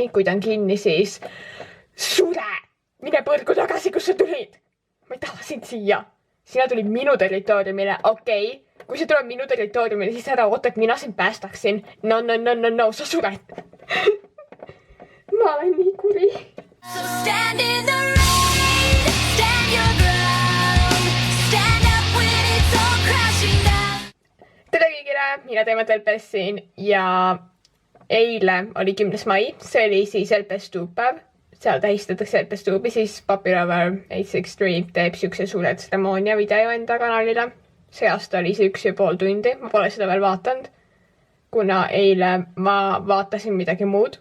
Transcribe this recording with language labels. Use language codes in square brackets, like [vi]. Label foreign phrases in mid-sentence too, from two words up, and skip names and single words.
[et] Kui ta on kinni, siis sure! Mine põrgu tagasi, kus sa tulid! Ma ei taha sind siia. Sina tulid minu territooriumile, okei. Kui sa tuled minu territooriumile, siis ära oota, et mina sind päästaksin. No, sa sured. Ma olen nii kuri. [en] So stand in the rain, stand your ground, stand up when it's all crashing down. [et] Tere kõigile, mina Teemat LPS siin ja eile oli 10. mai, see oli siis LPS tuupäev. Seal tähistatakse LPS tuubi, siis Popular 863 teeb siukse suure tseremoonia video enda kanalile. See aasta oli see 1,5 tundi, ma pole seda veel vaatanud, kuna eile ma vaatasin midagi muud.